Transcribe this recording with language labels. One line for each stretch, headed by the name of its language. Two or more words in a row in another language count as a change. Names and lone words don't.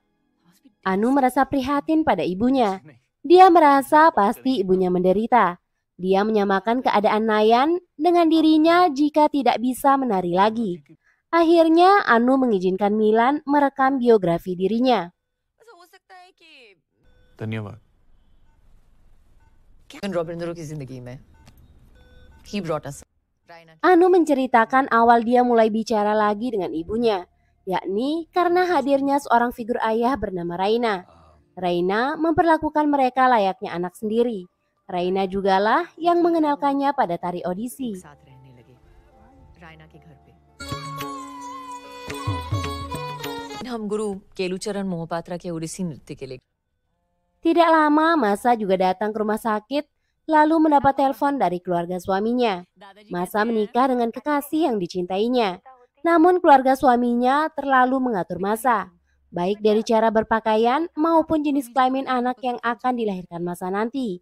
Indonesian: Anu merasa prihatin pada ibunya. Dia merasa pasti ibunya menderita. Dia menyamakan keadaan Nayan dengan dirinya jika tidak bisa menari lagi. Akhirnya Anu mengizinkan Milan merekam biografi dirinya.
Hindi: धन्यवाद। रॉबिंद्रो की जिंदगी में
English: he brought us.
Indonesian: Anu menceritakan awal dia mulai bicara lagi dengan ibunya, yakni karena hadirnya seorang figur ayah bernama Raina. Raina memperlakukan mereka layaknya anak sendiri. Raina jugalah yang mengenalkannya pada tari audisi.
Hindi: हम गुरु केलुचरण मोहपात्रा के ओडिसी नृत्य के लिए
Indonesian: Tidak lama Masa juga datang ke rumah sakit lalu mendapat telepon dari keluarga suaminya. Masa menikah dengan kekasih yang dicintainya. Namun keluarga suaminya terlalu mengatur Masa, baik dari cara berpakaian maupun jenis kelamin anak yang akan dilahirkan Masa nanti.